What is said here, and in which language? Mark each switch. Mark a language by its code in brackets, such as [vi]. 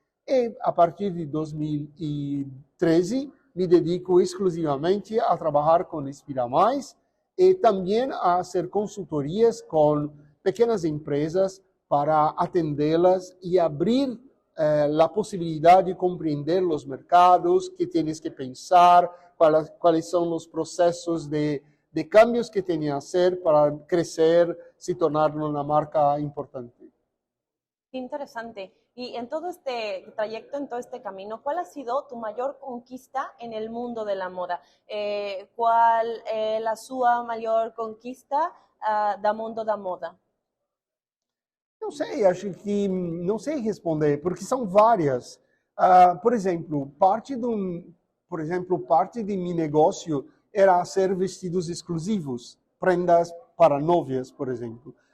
[pt] E a partir de 2013 me dedico exclusivamente a trabalhar com Inspira Mais e também a fazer consultorias com pequenas empresas para atendê-las e abrir a possibilidade de compreender os mercados, que tens que pensar, quais são os processos de cambios que têm a hacer para crecer, se tornar uma marca importante. [es] Interesante. Y en todo este trayecto, en todo este camino, ¿cuál ha sido tu mayor conquista en el mundo de la moda? [pt] ¿Cuál la sua maior conquista da mundo da moda? Não sei, acho que não sei responder, porque são várias. Por exemplo, parte de meu negócio era ser vestidos exclusivos, prendas para novias, por exemplo.